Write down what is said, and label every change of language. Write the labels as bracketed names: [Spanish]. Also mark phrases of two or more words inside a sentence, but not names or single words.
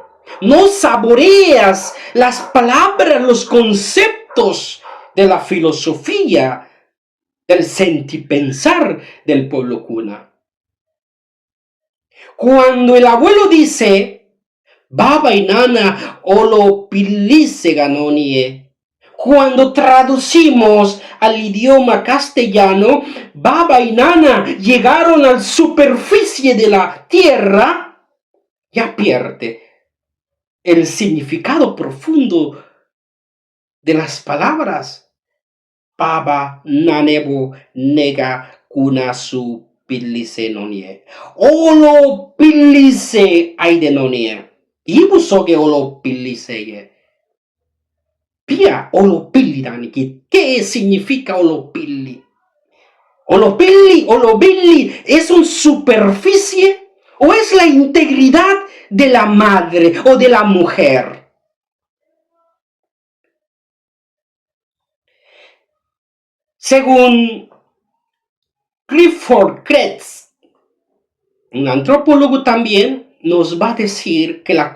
[Spanish] No saboreas las palabras, los conceptos de la filosofía, del sentipensar del pueblo cuna. Cuando el abuelo dice, baba y nana [San Blas Kuna] olo pilise ganonie, [Spanish] cuando traducimos al idioma castellano, baba y nana llegaron a la superficie de la tierra, ya pierde el significado profundo de las palabras. [San Blas Kuna] Baba nanebo nega kunasu pilise nonie. Olo pilise aidenonie. Ibusoge olo pilise ye. Pia olopilli daniki. [Spanish] ¿Qué significa olopilli? O lo Billy es una superficie o es la integridad de la madre o de la mujer. Según Clifford Kretz, un antropólogo también, nos va a decir que la